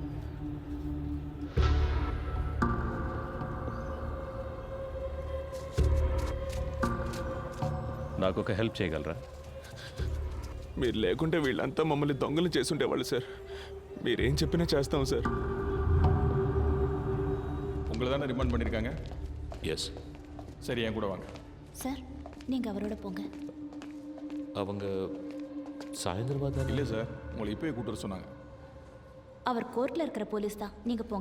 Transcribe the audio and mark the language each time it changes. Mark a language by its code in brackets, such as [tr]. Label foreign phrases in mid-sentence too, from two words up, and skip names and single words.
[te] నాకు ఒక హెల్ప్ చేయగలరా? మీరు లేకుంటే వీళ్ళంతా మమ్మల్ని దొంగలు చేసుండేవాళ్ళు సార్. మీరేం చెప్పినా చేస్తాం సార్. [ta] உங்களை தானே ரிமாண்ட் பண்ணியிருக்காங்க? எஸ். சரி, என் கூட வாங்க. சார், நீங்க அவரோட போங்க. அவங்க சாயந்தரமாக தான். இல்லை சார், உங்களை இப்போயே கூட்டு வர சொன்னாங்க. அவர் கோர்ட்ல இருக்கிற போலீஸ் தான். நீங்க போங்க.